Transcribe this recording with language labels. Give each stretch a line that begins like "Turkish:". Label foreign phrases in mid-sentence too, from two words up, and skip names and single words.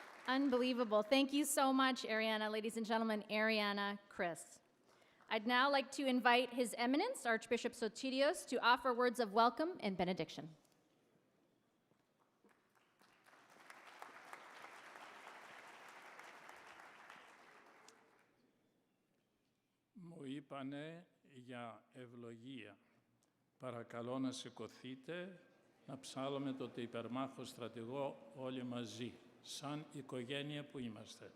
English: Unbelievable. Thank you so much, Ariana. Ladies and gentlemen, Ariana Chris. I'd now like to invite His Eminence, Archbishop Sotirios, to offer words of welcome and benediction.
Greek: Μου είπανε για ευλογία. Παρακαλώ να σηκωθείτε, να ψάλλουμε το υπερμάχο στρατηγό όλοι μαζί, σαν οικογένεια που είμαστε.